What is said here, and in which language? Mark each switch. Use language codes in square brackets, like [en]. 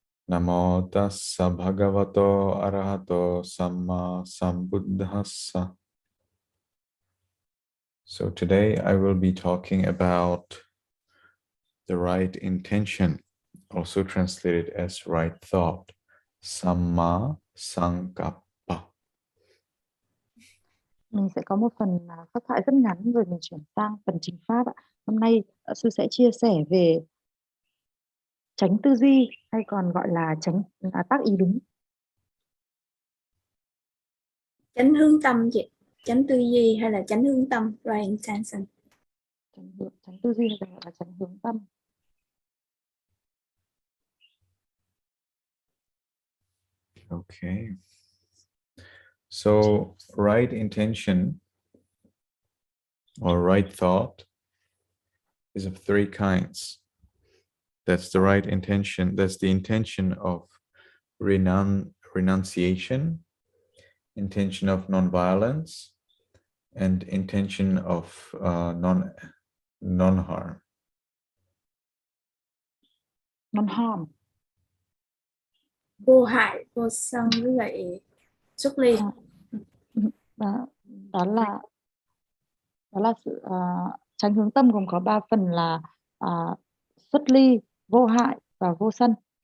[pi] Namo Tassa Bhagavato Arahato Sammāsambuddhassa. [en] So today I will be talking about the right intention, also translated as right thought, Sammāsankappa. [vi] Mình sẽ có một phần phát thoại rất ngắn rồi mình chuyển sang phần chính pháp ạ. Hôm nay sư sẽ chia sẻ về chánh tư duy hay còn gọi là tác ý đúng. Chánh hướng tâm chị, chánh tư duy hay là chánh hướng tâm, [en] right intention. [vi] Chánh tư duy hay còn gọi là chánh hướng tâm. Okay. [en] So right intention or right thought is of 3 kinds. That's the right intention. That's the intention of renunciation, intention of non-violence, and intention of non-harm. Non-harm. [vi] Vô hại, vô sân với lại xuất ly. Đó là sự chánh hướng tâm gồm có 3 phần là xuất ly, vô hại và vô sân.